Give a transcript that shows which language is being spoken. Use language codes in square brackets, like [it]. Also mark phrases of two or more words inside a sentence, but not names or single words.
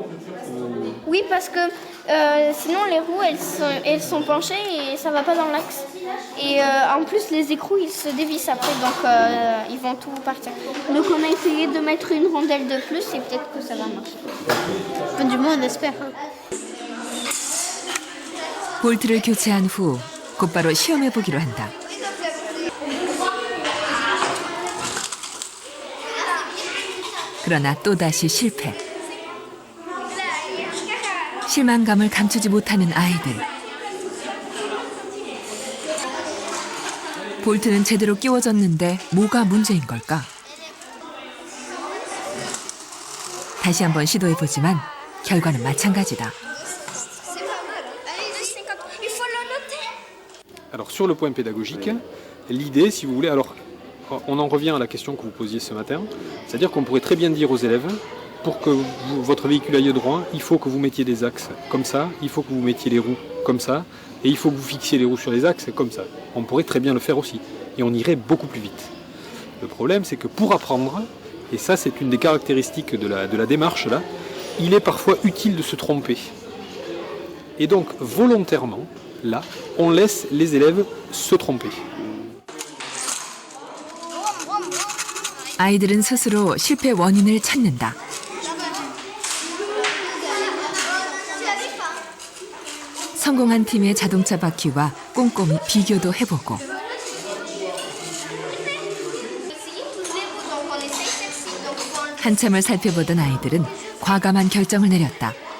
[fr] Oui, parce que sinon les roues elles sont penchées et ça va pas dans l'axe. Et en plus les écrous ils se dévissent après donc ils vont tout partir. Donc on a essayé de mettre une rondelle de plus et peut-être que ça va marcher. Du moins on espère. [ko] 볼트를 교체한 후 곧바로 시험해 보기로 한다. 그러나 또다시 실패. 실망감을 감추지 못하는 아이들. 볼트는 제대로 끼워졌는데 뭐가 문제인 걸까? 다시 한번 시도해보지만 결과는 마찬가지다. [fr] Alors sur le point pédagogique, l'idée, si vous voulez, alors on en revient à la question que vous posiez ce matin, c'est-à-dire qu'on pourrait très bien dire aux élèves, pour que votre véhicule aille droit, il faut que vous mettiez des axes comme ça, il faut que vous mettiez les roues comme ça, et il faut que vous fixiez les roues sur les axes comme ça. On pourrait très bien le faire aussi, et on irait beaucoup plus vite. Le problème, c'est que pour apprendre, et ça c'est une des caractéristiques de la démarche là, il est parfois utile de se tromper. Et donc volontairement, là, on laisse les élèves se tromper. [ko] 아이들은 스스로 실패 원인을 찾는다. 성공한 팀의 자동차 바퀴와 꼼꼼히 비교도 해보고 한참을 살펴보던 아이들은 과감한 결정을 내렸다.